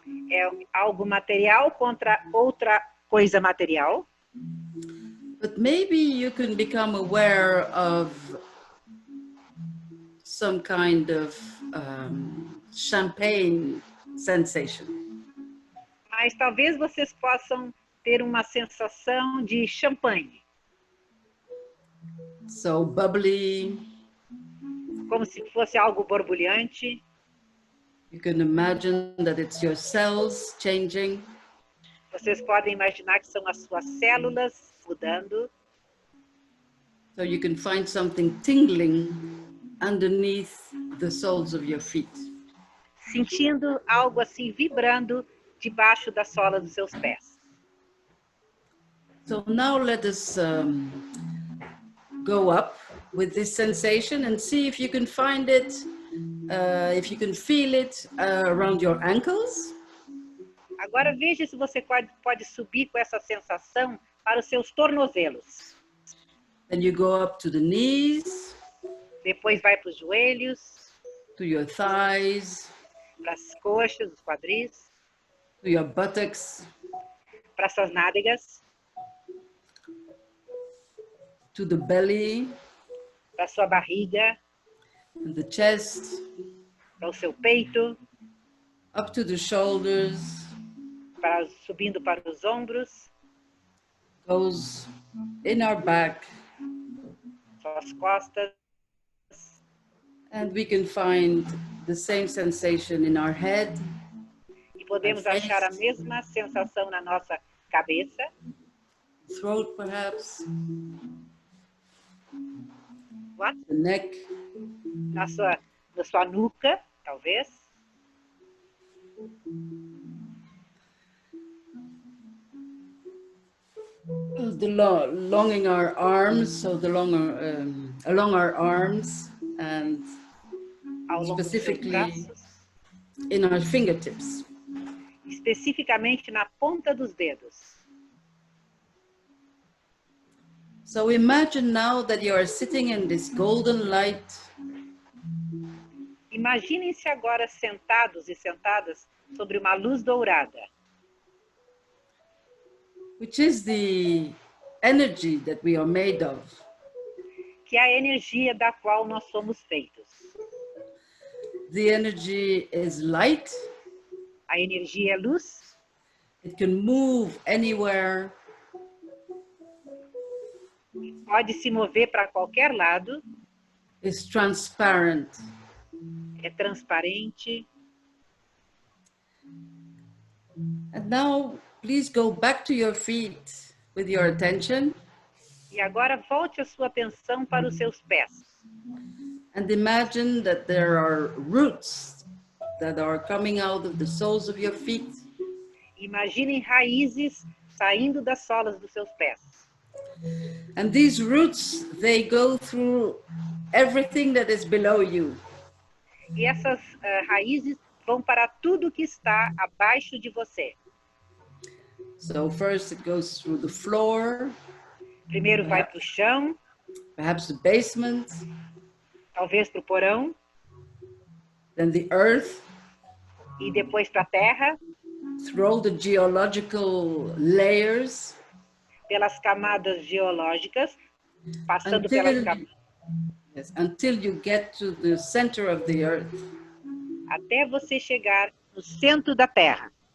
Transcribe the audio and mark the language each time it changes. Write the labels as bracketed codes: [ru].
[pt] É algo material contra outra coisa material. [en] But maybe you can become aware of some kind of champagne sensation. [pt] Mas talvez vocês possam ter uma sensação de champanhe. [en] So bubbly. [pt] Como se fosse algo borbulhante. [en] You can imagine that it's your cells changing. [pt] Vocês podem imaginar que são as suas células mudando. [en] So you can find something tingling underneath the soles of your feet. [pt] Sentindo algo assim vibrando debaixo da sola dos seus pés. [en] So now let us go up with this sensation and see if you can find it, if you can feel it around your ankles. [pt] Agora veja se você pode subir com essa sensação para os seus tornozelos. [en] Then you go up to the knees. [pt] Depois vai para os joelhos. [en] To your thighs. [pt] Para as coxas, os quadris. [en] To your buttocks. [pt] Para suas nádegas. [en] To the belly. [pt] Para sua barriga. [en] And the chest. [pt] Para o seu peito. [en] Up to the shoulders. [pt] Subindo para os ombros. [en] Goes in our back. [pt] Suas costas. [en] And we can find the same sensation in our head. [pt] E podemos achar a mesma sensação na nossa cabeça. [en] Throat, perhaps. What? The neck. [pt] Na sua nuca, talvez. [en] Along our arms, so along our arms, and specifically in our fingertips. [pt] Especificamente na ponta dos dedos. [en] So imagine now that you are sitting in this golden light. [pt] Imaginem-se agora sentados e sentadas sobre uma luz dourada. [en] Which is the energy that we are made of. [pt] Que é a energia da qual nós somos feitos. [en] The energy is light. [pt] A energia é luz. [en] It can move anywhere. [pt] Pode se mover para qualquer lado. [en] Is transparent. [pt] É transparente. [en] And now, please go back to your feet with your attention. [pt] E agora volte a sua atenção para os seus pés. [en] And imagine that there are roots that are coming out of the soles of your feet. [pt] Imaginem raízes saindo das solas dos seus pés. [en] And these roots, they go through everything that is below you. [pt] E essas raízes vão para tudo que está abaixo de você. [en] So first it goes through the floor. [pt] Primeiro vai para o chão. [en] Perhaps the basement. [pt] Talvez para o porão. [en] Then the earth. [pt] E depois para a terra. [en] Through all the geological layers. [pt] Pelas camadas geológicas. Passando pelas camadas. [en] Yes, until you get to the center of the earth. [pt] Até você chegar no centro da terra.